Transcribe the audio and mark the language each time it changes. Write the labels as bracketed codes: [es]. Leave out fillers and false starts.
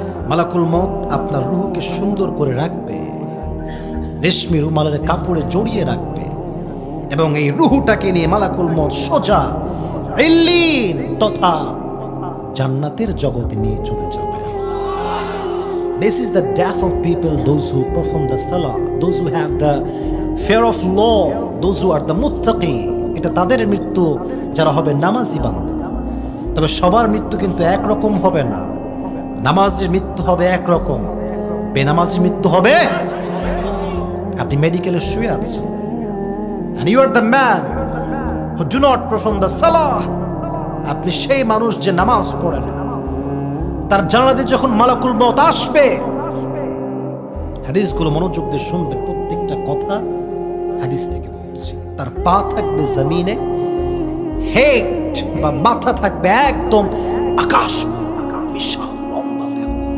[bn] মালাকুল মউত আপনার রুহকে সুন্দর করে রাখবে, রেশমি রুমালের কাপড়ে জড়িয়ে রাখবে, এবং এই রুহটাকে নিয়ে মালাকুল মউত সোজা ইল্লিন তথা জান্নাতের জগতে নিয়ে চলে যাবে। [en] This is the death of people, those who perform the salah, those who have the fear of law, those who are the muttaqi. [bn] এটা তাদের মৃত্যু যারা হবে নামাজি বান্দা। তবে সবার মৃত্যু কিন্তু একরকম হবে না। নামাজের মৃত্যু হবে একরকম, বেনামাজির মৃত্যু হবে। আপনি মেডিকেলে শুয়ে আছেন, [en] and you are the man who do not perform the salah. [bn] আপনি সেই মানুষ যে নামাজ পড়ে না, তার জানালাতে যখন মালাকুল মউত আসবে, হাদিসগুলো মনোযোগ দিয়ে শুনবেন, প্রত্যেকটা কথা হাদিস থেকে বলছি। তার পা থাকবে জমিনে, হেড বা মাথা থাকবে একদম আকাশ, বিশাল লম্বা দেহ।